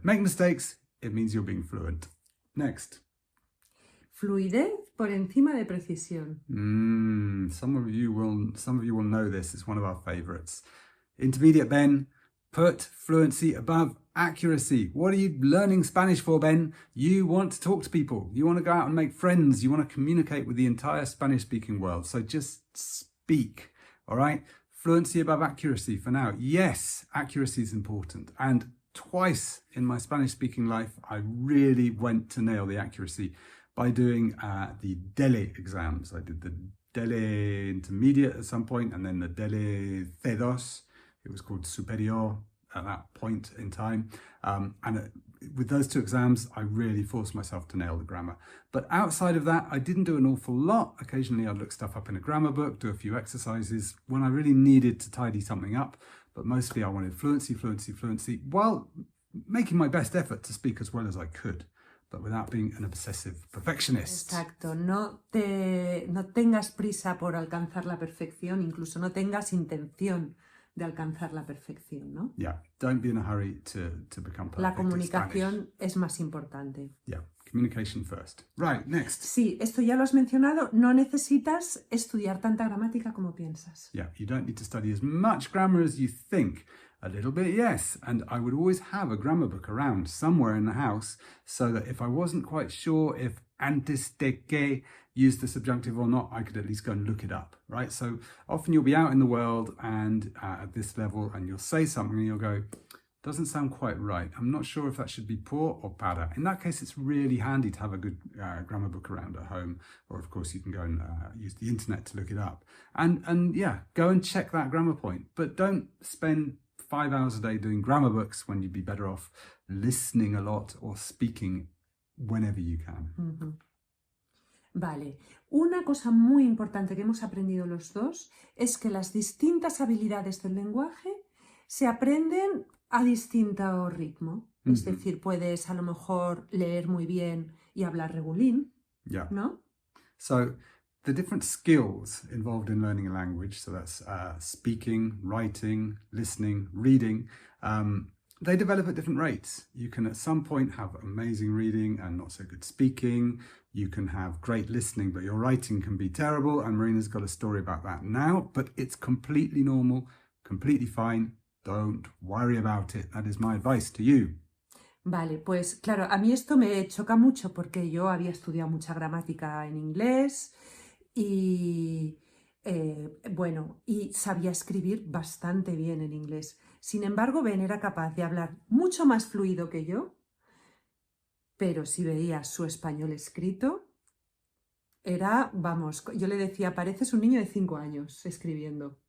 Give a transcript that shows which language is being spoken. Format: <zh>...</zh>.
<en>Make mistakes, it means you're being fluent. Next.</en> <es>Fluidez por encima de precisión.</es> <en>Some of you will know this. It's one of our favorites. Intermediate Ben, put fluency above accuracy. What are you learning Spanish for, Ben? You want to talk to people. You want to go out and make friends. You want to communicate with the entire Spanish-speaking world. So just speak, all right? Fluency above accuracy for now. Yes, accuracy is important. And twice in my Spanish-speaking life, I really went to nail the accuracy by doing the DELE exams. I did the DELE intermediate at some point, and then the DELE C2. It was called superior at that point in time. With those two exams, I really forced myself to nail the grammar. But outside of that, I didn't do an awful lot. Occasionally, I'd look stuff up in a grammar book, do a few exercises when I really needed to tidy something up. But mostly I wanted fluency, while making my best effort to speak as well as I could, but without being an obsessive perfectionist.</en> <es>Exacto, no tengas prisa por alcanzar la perfección, incluso no tengas intención de alcanzar la perfección, ¿no?</es> <en>Yeah, don't be in a hurry to become perfect.</en> <es>La comunicación es más importante.</es> <en>Yeah, communication first. Right, next.</en> <es>Sí, esto ya lo has mencionado, no necesitas estudiar tanta gramática como piensas.</es> <en>Yeah, you don't need to study as much grammar as you think. A little bit, yes. And I would always have a grammar book around somewhere in the house, so that if I wasn't quite sure if</en> <es>antes de que</es> <en>used the subjunctive or not, I could at least go and look it up, right? So often you'll be out in the world and at this level, and you'll say something and you'll go, doesn't sound quite right. I'm not sure if that should be por or para. In that case, it's really handy to have a good grammar book around at home, or of course you can go and use the internet to look it up. And yeah, go and check that grammar point, but don't spend 5 hours a day doing grammar books when you'd be better off listening a lot or speaking whenever you can. Uh-huh.</en> <es>Vale, una cosa muy importante que hemos aprendido los dos es que las distintas habilidades del lenguaje se aprenden a distinto ritmo. Uh-huh. Es decir, puedes a lo mejor leer muy bien y hablar regulín, yeah. ¿no?</es> <en>So the different skills involved in learning a language, so that's speaking, writing, listening, reading, they develop at different rates. You can at some point have amazing reading and not so good speaking. You can have great listening, but your writing can be terrible, and Marina's got a story about that now, but it's completely normal, completely fine. Don't worry about it. That is my advice to you.</en> <es>Vale, pues claro, a mí esto me choca mucho porque yo había estudiado mucha gramática en inglés y bueno, y sabía escribir bastante bien en inglés. Sin embargo, Ben era capaz de hablar mucho más fluido que yo, pero si veías su español escrito, era, vamos, yo le decía, pareces un niño de 5 años escribiendo.</es>